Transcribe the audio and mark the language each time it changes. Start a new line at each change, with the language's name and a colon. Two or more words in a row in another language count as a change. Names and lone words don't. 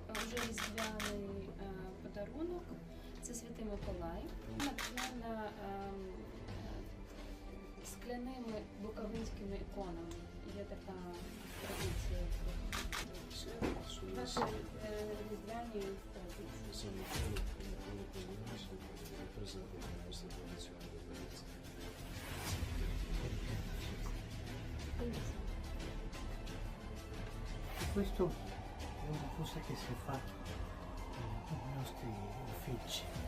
Ukrainian: дуже різдвяний подарунок. Це Святий Миколай. Натхнена скляними буковинськими іконами. Є така традиція. Різдвяні традиції.
Italian: Questo è una cosa che si fa nei nostri uffici.